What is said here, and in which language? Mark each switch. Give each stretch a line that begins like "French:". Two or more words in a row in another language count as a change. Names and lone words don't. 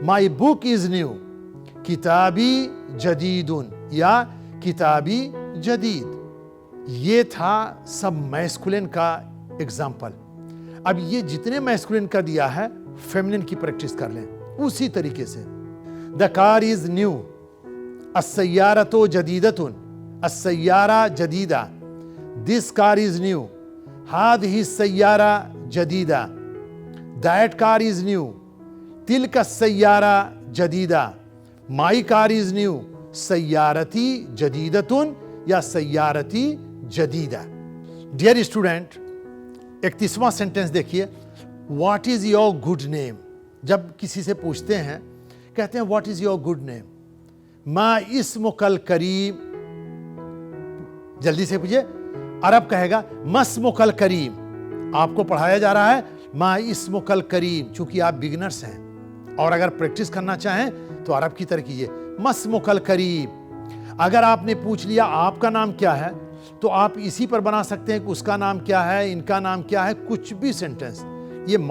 English: My book is new,
Arabic: كتابي جديدٌ, या كتابي جديد.
Hindi: ये था सब मैस्कुलिन का एग्जाम्पल। अब ये जितने मैस्कुलिन का दिया है, फेमिनिन की प्रैक्टिस कर लें उसी तरीके से।
English: The car is new,
Arabic: السيارةُ جديدةٌ، السيارة جديدة.
English: This car is new,
Arabic: هذه سيارة جديدة.
English: That car is new,
Arabic: تلك سيارة جديدة.
English: My car is new,
Arabic: سيارتي جديدةٌ या سيارتي جديدة.
English: Dear student,
Hindi: 31वां सेंटेंस देखिए,
English: What is your good name.
Hindi: जब किसी से पूछते हैं, कहते हैं
English: What is your good name,
Arabic: ما اسمك الكريم.
Hindi: जल्दी से पूछिए, अरब कहेगा
Arabic: ما اسمك الكريم.
Hindi: आपको पढ़ाया जा रहा है
Arabic: ما اسمك الكريم,
Hindi: चूंकि आप बिगिनर्स हैं, और अगर प्रैक्टिस करना चाहें तो अरब की तरह कीजिए,
Arabic: ما اسمك الكريم.
Hindi: अगर आपने पूछ लिया आपका नाम क्या है, तो आप इसी पर बना सकते हैं कि उसका नाम क्या है, इनका नाम क्या है, कुछ भी सेंटेंस।